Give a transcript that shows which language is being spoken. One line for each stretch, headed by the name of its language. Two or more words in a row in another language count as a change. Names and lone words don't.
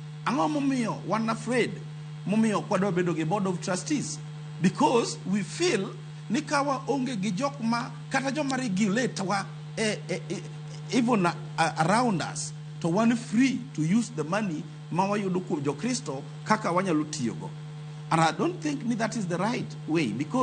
Luo (Kenya and Tanzania): Ang'o momiyo wan afraid momiyo kwadwa bedo gi
English: board of trustees? Because we feel
Luo (Kenya and Tanzania): ni kawa onge gi jok ma kata joma regulate wa
English: even around us
Luo (Kenya and Tanzania): to wan
English: free to use the money
Luo (Kenya and Tanzania): ma wayudo kuom jokristo kaka wanyalo tiyogo.
English: And I don't think that is the right way, because